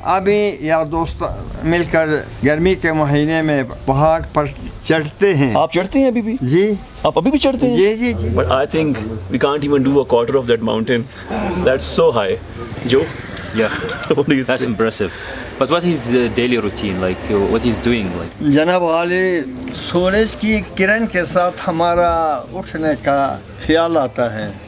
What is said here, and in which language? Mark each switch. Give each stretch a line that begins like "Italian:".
Hindi: अभी यार दोस्त मिलकर गर्मी के महीने में पहाड़ पर चढ़ते हैं। आप चढ़ते हैं अभी भी? जी। आप अभी भी चढ़ते हैं? जी जी जी।
English: But I think we can't even do a quarter of that mountain. That's so high. Joe? Yeah. What do you That's think? impressive. But what is the daily routine like? What he's doing like?
Hindi: जनाब वाले, सूरज की किरण के साथ हमारा उठने का ख्याल आता है।